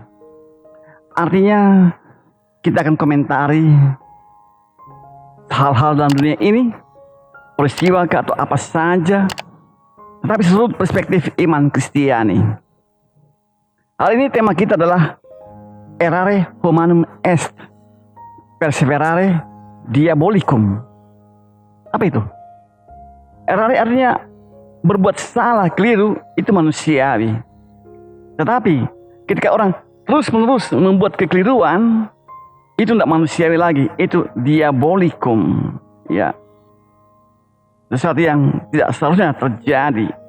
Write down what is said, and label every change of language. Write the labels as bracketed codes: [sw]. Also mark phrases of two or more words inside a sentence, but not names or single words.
[id] Artinya kita akan komentari hal-hal dalam dunia ini, peristiwa atau apa saja, tetapi seluruh perspektif iman Kristiani. Hari ini tema kita adalah [la] errare humanum est, perseverare diabolicum. [id] Apa itu? Errare artinya berbuat salah, keliru, itu manusiawi. Tetapi ketika orang terus-menerus membuat kekeliruan, itu tidak manusiawi lagi, itu diabolicum. Ya, sesuatu yang tidak seharusnya terjadi.